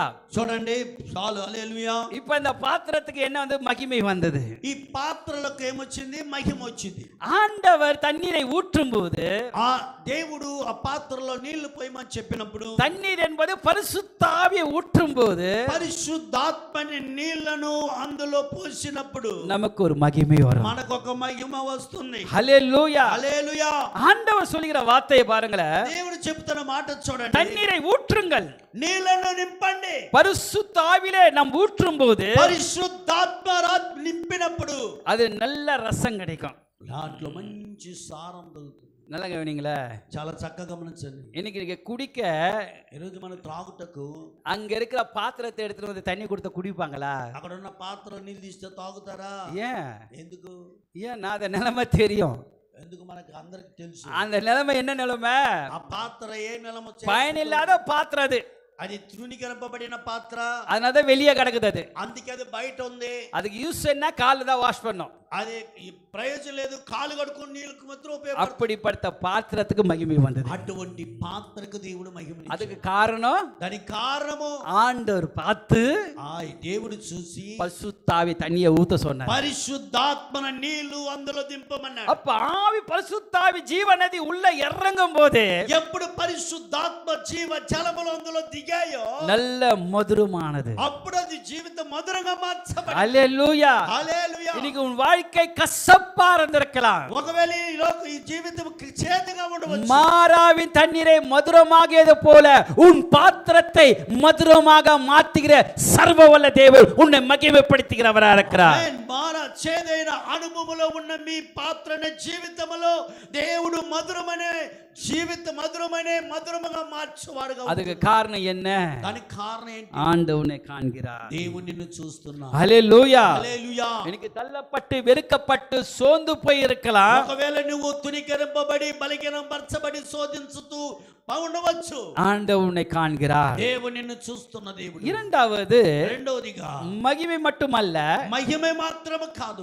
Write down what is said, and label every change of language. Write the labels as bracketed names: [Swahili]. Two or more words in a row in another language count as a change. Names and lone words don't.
[Telugu] చూడండి, చాలు. హల్లెలూయా. [Tamil] இப்ப இந்த பாத்திரத்துக்கு என்ன வந்து மகிமை வந்தது? [Telugu] ఈ పాత్రలకు ఏమొచ్చింది? మహిమ వచ్చింది. [Tamil] ஆண்டவர் தண்ணீரை ஊற்றும் போது, [Telugu] ఆ దేవుడు ఆ పాత్రలో నీళ్లు పోయమని చెప్పినప్పుడు, [Tamil] தண்ணீர் என்பது பரிசுத்த ஆவியை ஊற்றும் போது [Telugu] పరిశుద్ధాత్మని నీళ్లను అందులో పోసినప్పుడు [Tamil] நமக்கு ஒரு மகிமை வரும். [Telugu] మనకు ఒక మహిమ వస్తుంది. [Tamil] ஹல்லேலூயா. [Telugu] హల్లెలూయా. [Tamil] ஆண்டவர் சொல்லுகிற வார்த்தையை பாருங்களேன். [Telugu] దేవుడు చెప్తున్న మాట చూడండి, [Tamil] தண்ணீரை ஊற்றுங்கள், நிரப்புங்கள். [Telugu] నీళ్లను నింపండి. [Tamil] பரிசுத்த ஆவியிலே நாம் ஊற்றும் போது [Telugu] పరిశుద్ధాత్మ నింపినప్పుడు [Tamil] அது நல்ல ரசம் கிடைக்கும். [Telugu] దాంట్లో మంచి సారం దొరుకుతుంది. [Tamil] நல்லா கவனிங்களா. [Telugu] చాలా చక్కగా గమనించండి. [Tamil] இன்னைக்கு நீங்க குடிக்க [Telugu] ఈరోజు మన త్రాగుటకు [Tamil] அங்க இருக்கிற பாத்திரத்தை எடுத்துட்டு வந்து தண்ணி கொடுத்த குடிப்பாங்களா? [Telugu] అక్కడ ఉన్న పాత్ర నీళ్ళు తీస్తే తాగుతారా? [Tamil] ஏன் [Telugu] ఎందుకు? [Tamil] ஏன் நான் அந்த நிலைமை தெரியும். [Telugu] ఎందుకు మనకి అందరికి తెలుసు. [Tamil] அந்த நிலைமை என்ன நிலைமை? [Telugu] ఆ పాత్ర ఏ నిలమ [Tamil] பயனில்லாத பாத்திரம் அது. [Telugu] అది తృణీకరింపబడిన పాత్ర. [Tamil] அதனால வெளியே கிடக்குது. அது [Telugu] అందుకే అది బయట ఉంది. [Tamil] அதுக்கு யூஸ் என்ன? கால் தான் வாஷ் பண்ணும். [Telugu] అది ప్రయోజనం లేదు. కాలు కడుకొని నీళ్ళకు మాత్రం ఉపయోగపడుతుంది. [Tamil] அப்படிப்பட்ட பாத்திரத்துக்கு மகிமை வந்தது. [Telugu] అటువంటి పాత్రకు దేవుడు మహిమని. [Tamil] அதுக்கு காரணம் [Telugu] దానికి కారణము [Tamil] ஆண்டவர் பார்த்து [Telugu] దేవుడు చూసి [Tamil] பரிசுத்த ஆவி தண்ணியை ஊத்த சொன்னார். [Telugu] పరిశుద్ధాత్మన నీళ్లు అందులో దింపమన్నాడు. [Tamil] அப்ப ஆவி பரிசுத்த ஆவி ஜீவநதி உள்ள இறங்கும் போது [Telugu] ఎప్పుడు పరిశుద్ధాత్మ జీవ జలములు అందులో దిగాయో [Tamil] நல்ல మధురமானது. [Telugu] అప్పుడు అది జీవితం మధురంగా మార్చబడింది. హల్లెలూయా. హల్లెలూయా. [Tamil] இன்னைக்கு உன் வாழ்க்கை கசப்பா இருந்திருக்கலாம். [Telugu] ఒకవేళ ఈ జీవితం చేదుగా ఉండవచ్చు. [Tamil] மாறாவின் தண்ணீரை மதுரமாகியது போல உன் பாத்திரத்தை மதுரமாக மாற்றுகிற சர்வவல்ல தேவன் உன்னை மகிமைப்படுத்துகிறவரா இருக்கிறார். [Telugu] మారా చేదైన అనుభవములో ఉన్న మీ పాత్రన జీవితములో దేవుడు మధురమనే మధురముగా మార్చువాడుగా. [Tamil] அதுக்கு காரணம் என்ன? [Telugu] దానికి కారణం ఏంటి? [Tamil] ஆண்டவனை காண்கிறார். [Telugu] దేవుడు నిన్ను చూస్తున్నాడు. హల్లెలూయా. హల్లెలూయా. [Tamil] எனக்கு தள்ளப்பட்டு வெறுக்கப்பட்டு சோர்ந்து போய் இருக்கலாம். [Telugu] ఒకవేళ నువ్వు తునికరింపబడి బలహీనపరచబడి శోధించుతూ ఉండవచ్చు. [Tamil] ஆண்டவனை காண்கிறார். [Telugu] దేవుడు నిన్ను చూస్తున్న దేవుడు. [Tamil] రెండవదిగా மகிமை மட்டுமல்ல, [Telugu] మహిమ మాత్రమే కాదు,